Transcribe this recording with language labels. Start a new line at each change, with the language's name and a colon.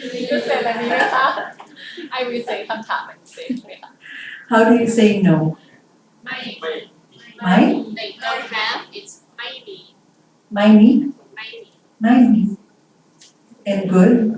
Thai: ก็เสร็จแล้วนี้ไหมคะ
English: I will say
Thai: คำถามมันเสร็จไหมคะ
English: how do you say no
Thai: ไม่ ไม่
English: they don't have it's
Thai: ไม่มี ไม่มี ไม่มี ไม่มี
English: and good